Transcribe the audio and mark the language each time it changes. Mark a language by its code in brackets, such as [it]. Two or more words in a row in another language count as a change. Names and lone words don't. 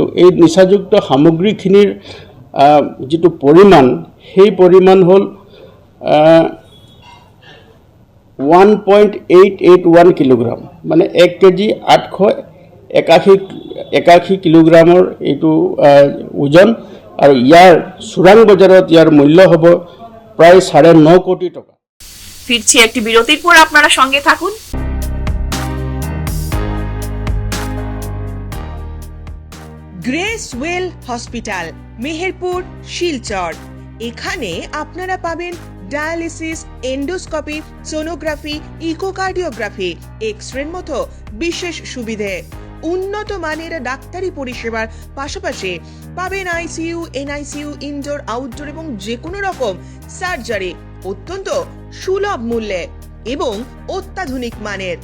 [as] এই নিচাযুক্ত সামগ্ৰীখিনিৰ যিটো পৰিমাণ সেই পৰিমাণ হ'ল 1.881 কিলোগ্ৰাম মানে 1 কেজি 881 কিলোগ্ৰামৰ এইটো ওজন আৰু ইয়াৰ চোৰাং বজাৰত ইয়াৰ মূল্য হ'ব প্রায় 9.5 কোটি টাকা। [bn] ফিরছি একটি বিরতির পর, আপনারা সঙ্গে থাকুন। গ্রেস ওয়েল হসপিটাল, মেহেরপুর, শিলচর। এখানে আপনারা পাবেন ডায়ালিসিস, এন্ডোস্কোপি, সোনোগ্রাফি, ইকোকার্ডিওগ্রাফি, এক্সরের মতো বিশেষ সুবিধে, উন্নত মানের ডাক্তারি পরিষেবার পাশাপাশি পাবেন আইসিইউ, এনআইসিইউ, ইনডোর, আউটডোর এবং যে কোনো রকম সার্জারি অত্যন্ত সুলভ মূল্যে এবং অত্যাধুনিক মানের।